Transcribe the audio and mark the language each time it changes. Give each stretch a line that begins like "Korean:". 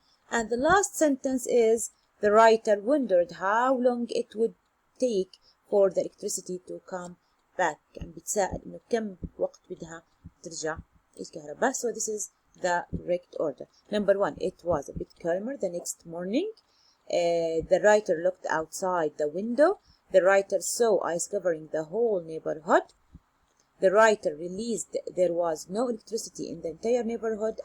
English: And the last sentence is the writer wondered how long it would take for the electricity to come back.
Arabic: يعني بتساءل إنه كم وقت بدها ترجع الكهرباء.
English: So this is the correct order. Number 1, it was a bit calmer the next morning. The writer looked outside the window. The writer saw ice covering the whole neighborhood. The writer realized there was no electricity in the entire neighborhood.